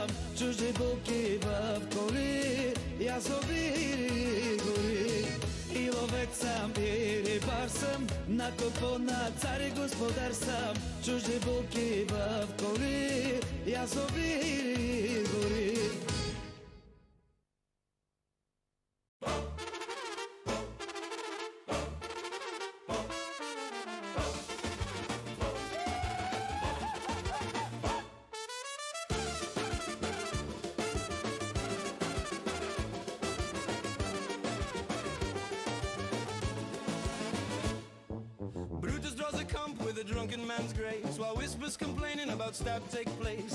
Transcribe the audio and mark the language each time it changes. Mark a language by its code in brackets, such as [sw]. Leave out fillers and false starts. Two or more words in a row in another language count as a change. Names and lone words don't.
[bg] Чужди булки в коли, язовири гори. И ловец съм, и рибар съм, на купона цар и господар съм. Чужди булки в коли, язовири гори. [en] With a drunken man's grace, while whispers complaining about stab take place.